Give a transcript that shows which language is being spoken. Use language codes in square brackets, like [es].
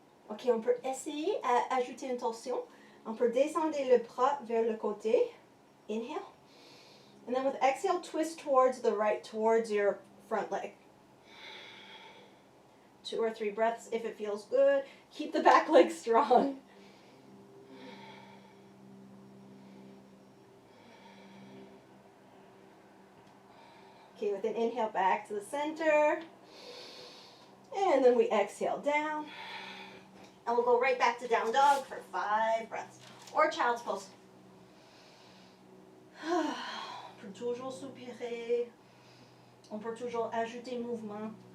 [fr] OK, on peut essayer d'ajouter une torsion. On peut descendre le bras vers le côté. [en] Inhale. And then with exhale, twist towards the right, towards your front leg. 2 or 3 breaths if it feels good. Keep the back leg strong. Okay, with an inhale back to the center. And then we exhale down. And we'll go right back to down dog for 5 breaths. Or child's pose. [fr] On peut toujours soupirer. On peut toujours ajouter mouvement.